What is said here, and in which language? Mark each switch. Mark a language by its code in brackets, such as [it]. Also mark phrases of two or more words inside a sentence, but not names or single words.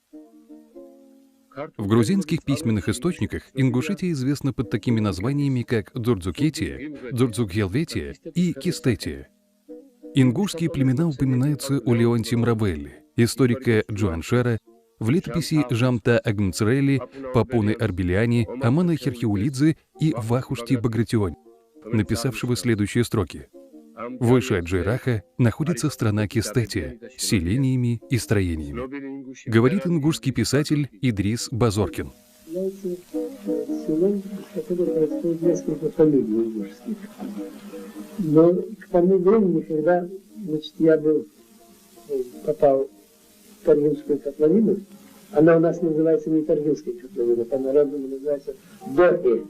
[ru] В грузинских письменных источниках Ингушетия известна под такими названиями, как Дзурдзукетия, Дзурдзукхелветия и Кистетия. Ингушские племена упоминаются у Леонтия Мравелли, историка Джуаншера, в летописи Жамта Агнцрели, Папуны Арбеляни, Амана Херхиулидзе и Вахушти Багратиони, написавшего следующие строки. Выше Аджейраха находится страна Кистетия с селениями и строениями. Говорит ингушский писатель Идрис Базоркин. Но к тому времени, когда я попал в Таргинскую котловину, она у нас называется не Таргинская котловина, по-народному называется Дохе.